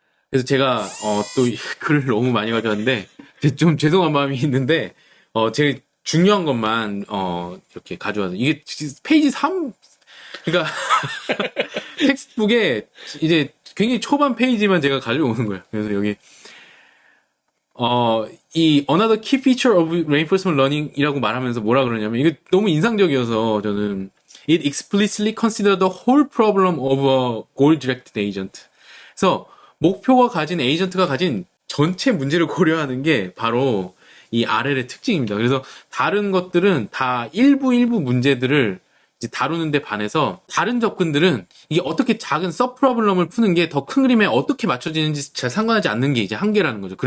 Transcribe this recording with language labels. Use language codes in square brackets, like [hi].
[ko] 그래서 제가 또 글을 너무 많이 가져왔는데 좀 죄송한 마음이 있는데 제가 중요한 것만 이렇게 가져와서 이게 페이지 3 그러니까 텍스트북에 이제 굉장히 초반 페이지만 제가 가져오는 거예요. 그래서 여기 이 another key feature of reinforcement learning이라고 말하면서 뭐라 그러냐면 이게 너무 인상적이어서 저는 [en] it explicitly consider the whole problem of a goal-directed agent. [ko] 그래서 목표가 가진 에이전트가 가진 전체 문제를 고려하는 게 바로 이 RL의 특징입니다. 그래서 다른 것들은 다 일부 문제들을 이제 다루는데 반해서 다른 접근들은 이게 어떻게 작은 서브 프로블럼을 푸는 게 더 큰 그림에 어떻게 맞춰지는지 잘 상관하지 않는 게 이제 한계라는 거죠.